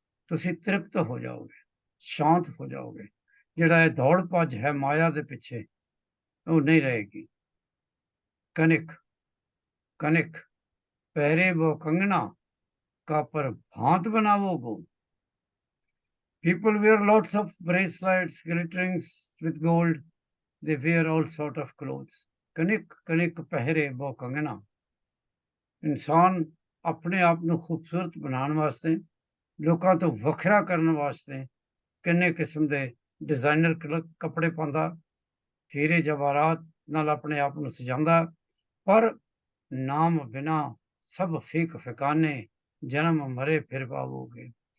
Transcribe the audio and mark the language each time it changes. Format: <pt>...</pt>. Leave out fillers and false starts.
<pa>ਤੁਸੀਂ ਤ੍ਰਿਪਤ ਹੋ ਜਾਓਗੇ, ਸ਼ਾਂਤ ਹੋ ਜਾਓਗੇ। ਜਿਹੜਾ ਇਹ ਦੌੜ ਭੱਜ ਹੈ ਮਾਇਆ ਦੇ ਪਿੱਛੇ, ਉਹ ਨਹੀਂ ਰਹੇਗੀ। ਕਨਿਕ ਕਨਿਕ ਪਹਿਰੇ ਵੋ ਕੰਗਣਾ, ਕਾਪਰ ਭਾਂਤ ਬਣਾਵੋਗੋ।</pa> <en>People wear lots of bracelets, glitterings with gold. They wear all sort of clothes.</en> <pa>ਕਨਿਕ ਕਨਿਕ ਪਹਿਰੇ ਵੋ ਕੰਗਣਾ। ਇਨਸਾਨ ਆਪਣੇ ਆਪ ਨੂੰ ਖੂਬਸੂਰਤ ਬਣਾਉਣ ਵਾਸਤੇ, ਲੋਕਾਂ ਤੋਂ ਵੱਖਰਾ ਕਰਨ ਵਾਸਤੇ ਕਿੰਨੇ ਕਿਸਮ ਦੇ ਡਿਜ਼ਾਈਨਰ ਕੱਪੜੇ ਪਾਉਂਦਾ, ਹੀਰੇ ਜਵਾਹਰਾਤ ਨਾਲ ਆਪਣੇ ਆਪ ਨੂੰ ਸਜਾਉਂਦਾ, ਪਰ ਨਾਮ ਬਿਨਾ ਸਭ ਫੀਕ ਫਿਕਾਨੇ, ਜਨਮ ਮਰੇ ਫਿਰ ਪਾਵੋਗੇ।</pa>